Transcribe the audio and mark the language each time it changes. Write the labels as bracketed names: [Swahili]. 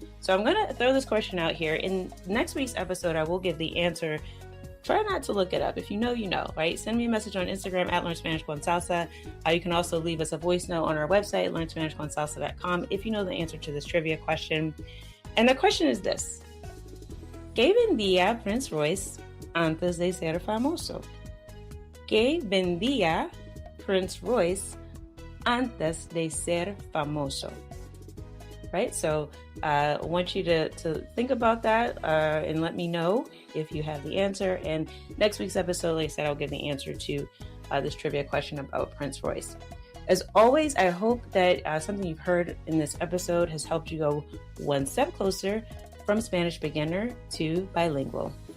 [English] So I'm going to throw this question out here. In next week's episode, I will give the answer. Try not to look it up. If you know, you know, right? Send me a message on Instagram at LearnSpanishConsalsa. You can also leave us a voice note on our website, LearnSpanishConsalsa.com, if you know the answer to this trivia question. And the question is this. [Spanish] ¿Qué vendía Prince Royce antes de ser famoso? ¿Qué vendía Prince Royce antes de ser famoso? [English] Right? So I want you to think about that and let me know if you have the answer. And next week's episode, like I said, I'll give the answer to this trivia question about Prince Royce. As always, I hope that something you've heard in this episode has helped you go one step closer from Spanish beginner to bilingual.